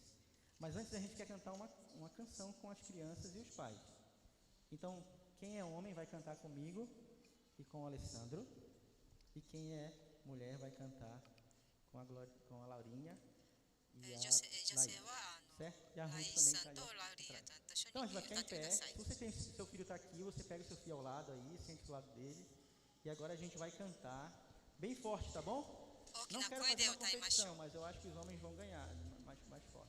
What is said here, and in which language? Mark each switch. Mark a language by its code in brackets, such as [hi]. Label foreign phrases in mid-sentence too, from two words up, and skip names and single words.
[pt] Mas antes a gente quer cantar uma canção com as crianças e os pais. Então, quem é homem vai cantar comigo e com o Alessandro. E quem é mulher vai cantar com a Laurinha e a [ja] 女性は [pt] certo? E a [ja] ライ [pt] Ruth [ja] さ [pt] também [ja] んと [pt] está ali [ja] ラウリー [pt] atrás. [ja] ちゃんと一緒 [pt] Então a [ja] に [pt] gente vai [ja] 歌 [pt] ficar [ja] っ [pt] em [ja] てく [pt] pé. [ja] ださい [pt] Se você tem seu filho está aqui, você pega o seu filho ao lado aí, sente do lado dele. E agora a gente vai cantar bem forte, tá bom? [ja] 大き [pt] Não [ja] な [pt] quero [ja] 声 [pt] fazer [ja] で [pt] uma [ja] 歌いましょ [pt] competição, [ja] う [pt] mas eu acho que os homens vão ganhar mais forte.